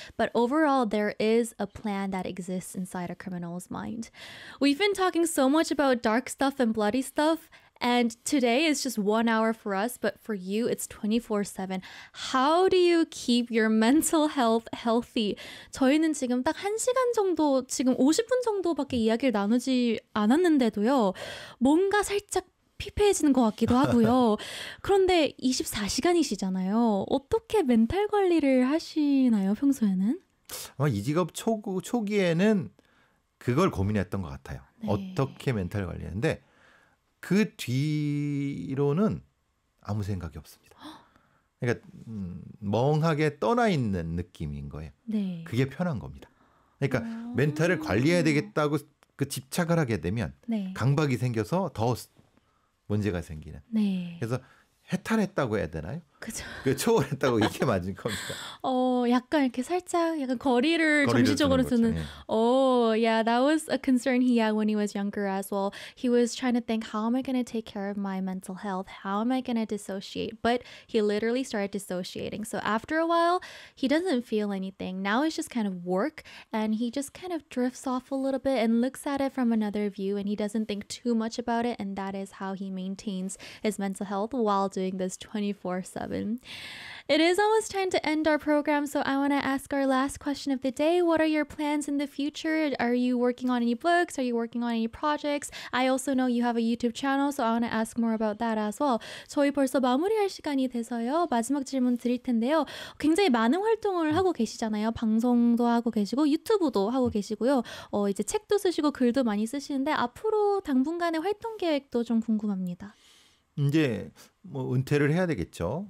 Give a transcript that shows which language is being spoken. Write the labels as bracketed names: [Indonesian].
[English] But overall, there is a plan that exists inside a criminal's mind. We've been talking so much about dark stuff and bloody stuff. And today is just 1 hour for us, but for you, it's 24/7. How do you keep your mental health healthy? [Korean] 저희는 지금 딱 1시간 정도, 지금 50분 정도밖에 이야기를 나누지 않았는데도요. 뭔가 살짝 피폐해지는 것 같기도 하고요. 그런데 24시간이시잖아요. 어떻게 멘탈 관리를 하시나요, 평소에는? 아마 이직업 초기에는 그걸 고민했던 것 같아요. 네. 어떻게 멘탈 관리하는데 그 뒤로는 아무 생각이 없습니다. 그러니까 멍하게 떠나 있는 느낌인 거예요. 네. 그게 편한 겁니다. 그러니까 멘탈을 관리해야 되겠다고 그 집착을 하게 되면 네. 강박이 생겨서 더 문제가 생기는. 네. 그래서 해탈했다고 해야 되나요? 그죠. 그 초월했다고 이게 맞은 겁니다. 약간 이렇게 살짝 약간 거리를 정신적으로 두는. 네. [English] Oh, yeah, that was a concern he had when he was younger as well. He was trying to think, how am I going to take care of my mental health? How am I going to dissociate? But he literally started dissociating. So after a while, he doesn't feel anything. Now it's just kind of work, and he just kind of drifts off a little bit and looks at it from another view, and he doesn't think too much about it, and that is how he maintains his mental health while doing this 24/7. It is almost time to end our program, so I want to ask our last question of the day. What are your plans in the future? Are you working on any books? Are you working on any projects? I also know you have a YouTube channel, so I want to ask more about that as well. [Korean] 저희 벌써 마무리할 시간이 돼서요. 마지막 질문 드릴 텐데요. 굉장히 많은 활동을 하고 계시잖아요. 방송도 하고 계시고 유튜브도 하고 계시고요. 이제 책도 쓰시고 글도 많이 쓰시는데 앞으로 당분간의 활동 계획도 좀 궁금합니다. 이제 뭐 은퇴를 해야 되겠죠.